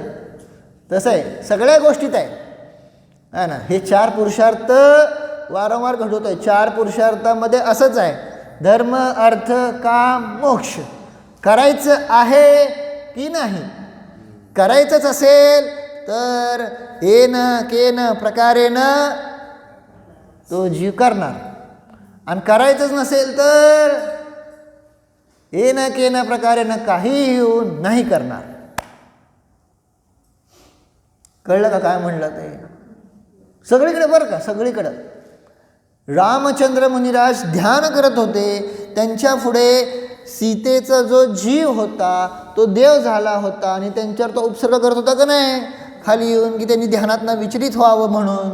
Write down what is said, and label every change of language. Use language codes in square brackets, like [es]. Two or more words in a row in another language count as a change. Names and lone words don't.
[mr] तसं आहे सगळ्या गोष्टीत आहे [hi] है ना. [mr] हे 4 पुरुषार्थ वारंवार घडवत आहे. 4 पुरुषार्थामध्ये असंच आहे. धर्म अर्थ काम मोक्ष. करायचं आहे की नाही? करायचंच असेल तर [sa] येन केन प्रकारेन [mr] तो जीव करणार. आणि करायचंच नसेल तर [sa] येन केन प्रकारेन [mr] काही येऊन नाही करणार. कळलं का काय म्हणलं ते? सगळीकडे बरं का, सगळीकडं. रामचंद्र मुनिराज ध्यान करत होते. त्यांच्या पुढे सीतेचा जो जीव होता तो देव झाला होता आणि त्यांच्यावर तो उपसर्ग करत होता का नाही खाली येऊन की त्यांनी ध्यानातनं विचलित व्हावं म्हणून.